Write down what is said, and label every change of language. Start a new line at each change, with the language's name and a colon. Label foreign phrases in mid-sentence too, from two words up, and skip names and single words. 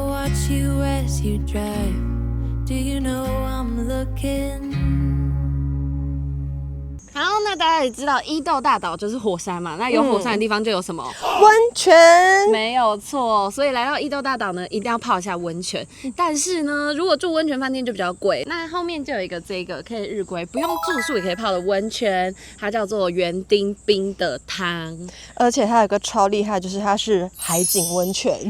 English: watch you as you drive. Do you know I'm looking?
Chinese: 好，那大家也知道伊豆大島就是火山嘛，那有火山的地方就有什麼？溫泉。沒有錯，所以來到伊豆大島呢，一定要泡一下溫泉。但是呢，如果住溫泉飯店就比較貴。那後面就有一個這個可以日歸，不用住宿也可以泡的溫泉，它叫做園丁冰的湯。而且它有個超厲害，就是它是海景溫泉。